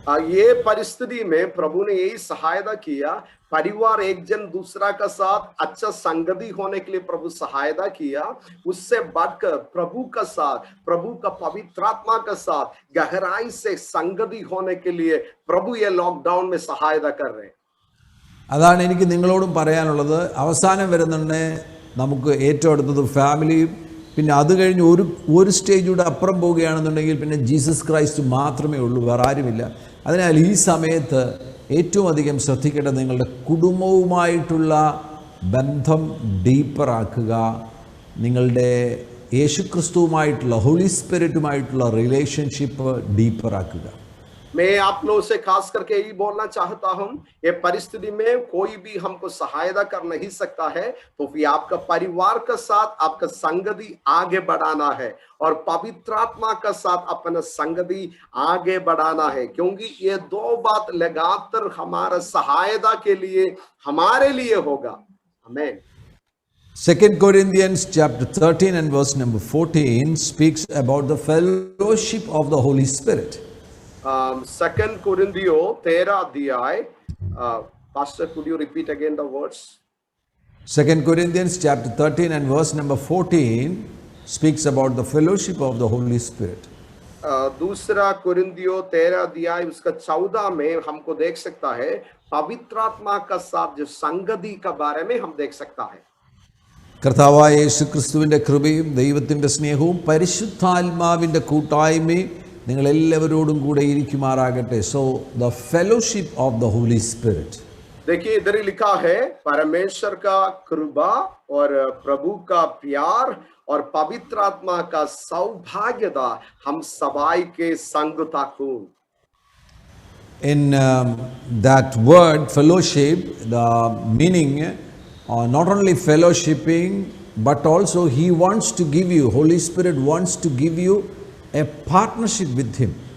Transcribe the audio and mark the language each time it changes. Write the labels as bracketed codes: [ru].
[hi] ये परिस्थिति में प्रभु ने यही सहायता किया, परिवार एक जन दूसरा का साथ अच्छा संगति होने के लिए प्रभु सहायता किया। उससे बढ़कर प्रभु का साथ, प्रभु का पवित्र आत्मा का साथ गहराई से संगति होने के लिए प्रभु ये लॉकडाउन में सहायता कर रहे हैं। [ml] അതാണ് എനിക്ക് നിങ്ങളോടും പറയാനുള്ളത്. അവസാനം വരുന്നുണ്ട് നമുക്ക് ഏറ്റവും അടുത്തത് ഫാമിലിയും, പിന്നെ അത് കഴിഞ്ഞ് ഒരു സ്റ്റേജൂടെ അപ്പുറം പോവുകയാണെന്നുണ്ടെങ്കിൽ പിന്നെ ജീസസ് ക്രൈസ്റ്റ് മാത്രമേ ഉള്ളൂ, വേറെ ആരുമില്ല. അതിനാൽ ഈ സമയത്ത് ഏറ്റവും അധികം ശ്രദ്ധിക്കേണ്ടത് നിങ്ങളുടെ കുടുംബവുമായിട്ടുള്ള ബന്ധം ഡീപ്പറാക്കുക, നിങ്ങളുടെ യേശുക്രിസ്തുവുമായിട്ടുള്ള ഹോളി സ്പിരിറ്റുമായിട്ടുള്ള റിലേഷൻഷിപ്പ് ഡീപ്പറാക്കുക. [hi] मैं आप लोगों से खास करके यही बोलना चाहता हूं, ये परिस्थिति में कोई भी हमको सहायता कर नहीं सकता है, तो फिर आपका परिवार का साथ आपका संगति आगे बढ़ाना है और पवित्र आत्मा का साथ अपना संगति आगे बढ़ाना है, क्योंकि ये दो बात लगातार हमारा सहायता के लिए हमारे लिए होगा. आमीन. [en] 2 Corinthians chapter 13 and verse number 14 speaks about the fellowship of the Holy Spirit. 2 Corinthians 13 अध्याय, Pastor, could you repeat again the words? 2 Corinthians chapter 13 and verse number 14 speaks about the fellowship of the Holy Spirit. [hi] दूसरा कुरिन्थियों 13 अध्याय उसका 14 में हमको देख सकता है पवित्र आत्मा का साथ जो संगति का बारे में हम देख सकता है. [ml] കർത്താവായ യേശുക്രിസ്തുവിൻ്റെ കൃപയും ദൈവത്തിൻ്റെ സ്നേഹവും പരിശുദ്ധാത്മാവിൻ്റെ കൂട്ടായ്മയും നിങ്ങളെല്ലാവരോടും കൂടെ ഇരിക്കുമാറാകട്ടെ. [en] So the fellowship of the holy spirit. [hi] देखिए इधर ही लिखा है परमेश्वर का कृपा और प्रभु का प्यार और पवित्र आत्मा का सौभाग्यता हम सबाई के संग ताकू. [en] In that word fellowship, the meaning not only fellowshipping but also he wants to give you, Holy Spirit wants to give you a partnership with him.